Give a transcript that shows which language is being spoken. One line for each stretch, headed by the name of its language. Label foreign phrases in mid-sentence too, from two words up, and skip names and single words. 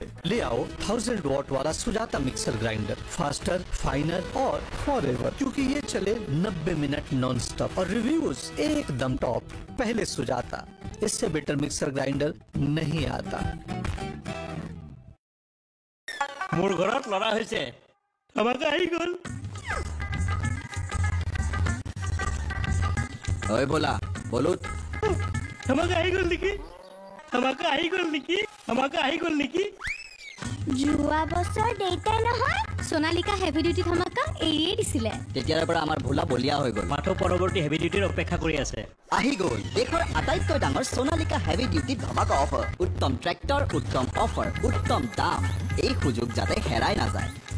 Hindi: ले आओ 1000 वॉट वाला सुजाता
English: mixer grinder faster finer
Hindi: और फॉरएवर क्योंकि ये चले 90 मिनट
English: non stop
Hindi: और रिव्यूज एकदम टॉप पहले सुजाता इससे बेटर
English: mixer grinder
Hindi: नहीं आता
Assamese: মোৰ ঘৰত লৰা হৈছে আমাকে আহি গল
Hindi: ओए बोला बोलो
Assamese: আমাকে আহি গল নেকি যোৱা বছৰ দেউতাই নহয় সোনালিকা হেভি ডিউটি ধামাকা এৰিয়ে দিছিলে তেতিয়াৰ পৰা আমাৰ ভোলা বলিয়া হৈ গল মাথো পৰৱৰ্তী হেভি ডিউটিৰ অপেক্ষা কৰি আছে আহি গল দেশৰ আটাইতকৈ ডাঙৰ সোনালিকা হেভি ডিউটি ধামাকা অফাৰ উত্তম ট্ৰেক্টৰ উত্তম অফাৰ উত্তম দাম এই সুযোগ যাতে হেৰাই নাযায়